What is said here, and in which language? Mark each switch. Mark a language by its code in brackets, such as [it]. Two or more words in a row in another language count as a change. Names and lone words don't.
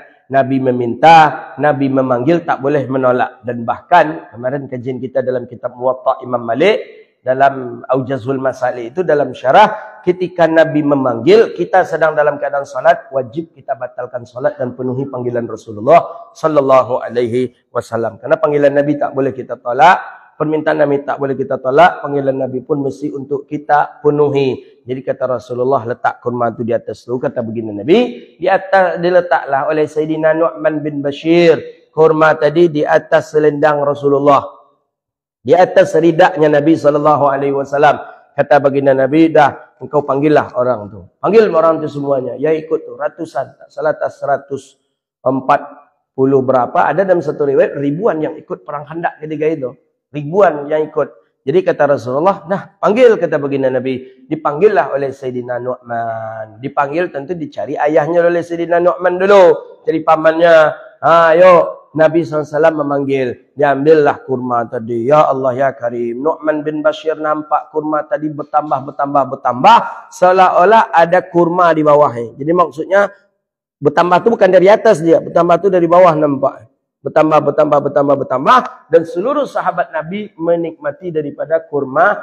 [ms] Nabi meminta, Nabi memanggil, tak boleh menolak. Dan bahkan kemarin kajian kita dalam kitab Muwatta Imam Malik, dalam Aujazul Masalik itu dalam syarah, ketika Nabi memanggil, kita sedang dalam keadaan salat, wajib kita batalkan salat dan penuhi panggilan Rasulullah [ar] sallallahu alaihi wasallam. [ms] Karena panggilan Nabi tak boleh kita tolak, permintaan Nabi tak boleh kita tolak, panggilan Nabi pun mesti untuk kita penuhi. Jadi kata Rasulullah, letak kurma itu di atas tu, kata begini Nabi, di atas diletaklah oleh Sayyidina Nu'man bin Bashir kurma tadi di atas selendang Rasulullah. Di atas ridaknya Nabi [ar] sallallahu alaihi wasallam. [ms] Kata baginda Nabi, dah engkau panggillah orang tu. Panggil orang tu semuanya. Ya ikut tu ratusan, tak salah atas 140 berapa. Ada dalam satu riwayat ribuan yang ikut perang Khandaq ketika itu. Ribuan yang ikut. Jadi kata Rasulullah, nah panggil, kata baginda Nabi. Dipanggillah oleh Sayyidina Nu'man. Dipanggil tentu dicari ayahnya oleh Sayyidina Nu'man dulu. Cari pamannya. Ayo. Nabi SAW memanggil, diambillah kurma tadi. [ar] Ya Allah ya Karim. [ms] Nu'man bin Bashir nampak kurma tadi bertambah. Seolah-olah ada kurma di bawahnya. Jadi maksudnya bertambah tu bukan dari atas dia. Bertambah tu dari bawah nampak. Bertambah. Dan seluruh sahabat Nabi menikmati daripada kurma.